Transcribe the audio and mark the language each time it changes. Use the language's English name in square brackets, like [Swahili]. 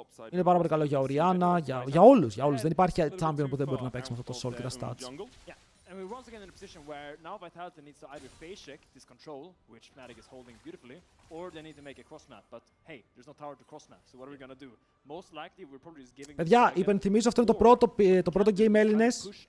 [Greek] Είναι πάρα πολύ καλό για Orianna, για όλους. Δεν υπάρχει champion που δεν μπορεί να παίξει με αυτό το Soul και τα stats. [English] And we're once again in a position where now Vitality needs to either phase check this control, which Fnatic is holding beautifully, or they need to make a cross map. But hey, there's no tower to cross map, so what are we gonna do? Most likely we're probably just giving... [Greek] Παιδιά, υπενθυμίζω αυτό είναι το πρώτο game Έλληνες.